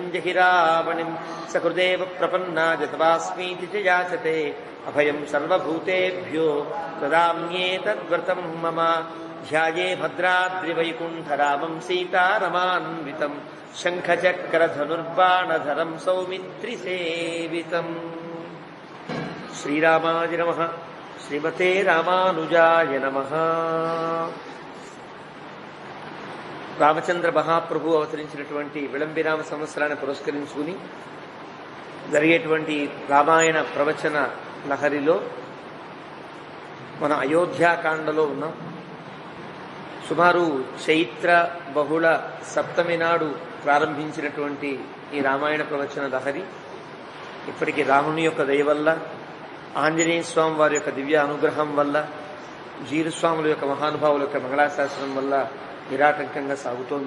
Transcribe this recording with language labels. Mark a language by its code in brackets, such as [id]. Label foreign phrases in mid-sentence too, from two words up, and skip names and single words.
[sa] जहि रावणिं सकृदेव प्रपन्नाय तवास्मीति च याचते अभयं सर्वभूतेभ्यो ददाम्येतद्व्रतं मम ध्याये भद्राद्रिवैकुण्ठरामं सीतारमान्वितं शङ्खचक्रधनुर्बाणधरं सौमित्रिसेवितम् श्रीरामाय नमः श्रीमते रामानुजाय नमः [te] రామచంద్ర మహాప్రభు అవతరించినటువంటి విళంబిరామ సంవత్సరాన్ని పురస్కరించుకుని జరిగేటువంటి రామాయణ ప్రవచన లహరిలో మన అయోధ్యాకాండలో ఉన్నాం. సుమారు చైత్ర బహుళ సప్తమి నాడు ప్రారంభించినటువంటి ఈ రామాయణ ప్రవచన లహరి ఇప్పటికీ రాముని యొక్క దయ వల్ల, ఆంజనేయ స్వామి వారి యొక్క దివ్య అనుగ్రహం వల్ల, జీరుస్వాముల యొక్క మహానుభావుల యొక్క మంగళాశాసనం వల్ల నిరాటంకంగా సాగుతోంది.